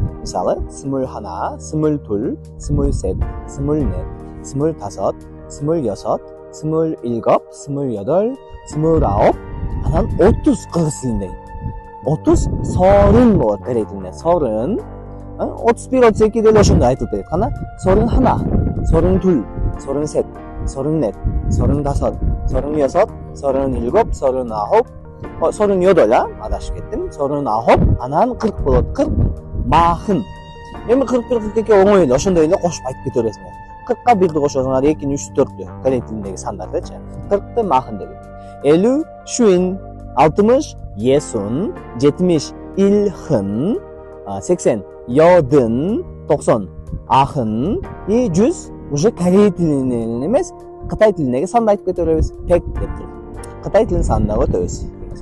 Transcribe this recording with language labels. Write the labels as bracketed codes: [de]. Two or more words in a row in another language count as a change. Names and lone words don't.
[ky] Мисалы, 21, 22, 23, 24, 25, 26, 27, 28, 29, анан 30 кыргыз тилинде. 30 сорун болот корей тилинде. Сорун. 31, 32 деле ошондой айтылып кетет. [ko] Кана 서른 하나, 서른 둘, 서른 셋, 서른 넷, 서른 다섯, 서른 여섯, 서른 일곱, 서른 아홉, 서른 여덟, [ky] адашып кеттим. [ko] 서른 아홉, [ky] анан 40 болот. 40 махын. Эми 41, 42 оңой эле ошондой эле кошуп айтып кете бересиңер. 40га 1ди кошосуңар, 2, 3, 4тү корей тилиндеги сандардычы. 40ты махын деген. 50, шуин, 60, [ko] 예순, 70, 일흔, 80, 여든, 90, [ky] ахын, 100 уже корей тилинен эмес, Кытай тилиндеги санды айтып кете беребиз. 100 деп туруп. Кытай тилинин санын да өтөбүз.